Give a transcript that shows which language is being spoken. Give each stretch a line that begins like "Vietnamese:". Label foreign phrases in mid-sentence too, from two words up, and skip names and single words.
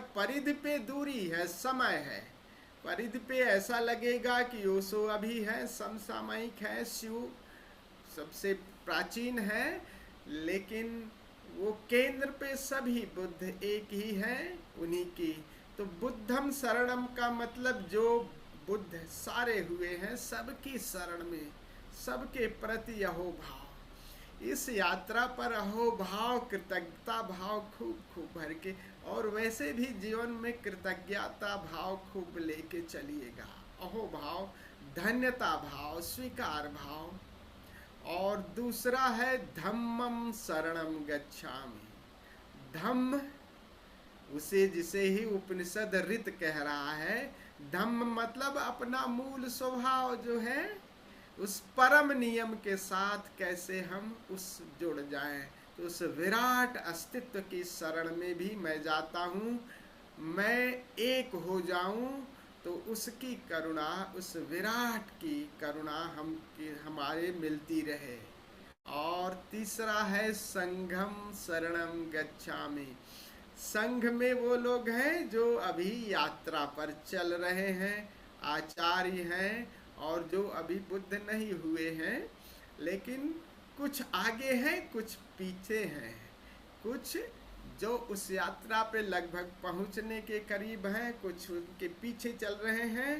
Hindi: परिधि पे दूरी है, समय है। परिधि पे ऐसा लगेगा कि ओशो अभी है, समसामयिक है, शिव सबसे प्राचीन है, लेकिन वो केंद्र पे सभी बुद्ध एक ही हैं, उन्हीं की। तो
Pali: बुद्धम शरणम
Hindi: का मतलब जो बुद्ध सारे हुए हैं, सबकी शरण में, सबके प्रति अहोभाव। इस यात्रा पर अहोभाव, कृतज्ञता भाव खूब खूब भर के, और वैसे भी जीवन में कृतज्ञता भाव खूब लेके चलिएगा। अहोभाव, धन्यता भाव, स्वीकार भाव। और दूसरा है
Pali: धम्मं शरणं गच्छामि।
Hindi: धम्म, उसे जिसे ही उपनिषद रित कह रहा है। धम्म मतलब अपना मूल स्वभाव जो है, उस परम नियम के साथ कैसे हम उस जुड़ जाएं। तो उस विराट अस्तित्व की शरण में भी मैं जाता हूँ, मैं एक हो जाऊं, तो उसकी करुणा, उस विराट की करुणा हमारे मिलती रहे। और तीसरा है
Pali: संघम शरणं गच्छामि।
Hindi: संघ में वो लोग हैं जो अभी यात्रा पर चल रहे हैं, आचार्य हैं, और जो अभी बुद्ध नहीं हुए हैं, लेकिन कुछ आगे हैं, कुछ पीछे हैं, कुछ जो उस यात्रा पे लगभग पहुंचने के करीब हैं, कुछ उनके पीछे चल रहे हैं।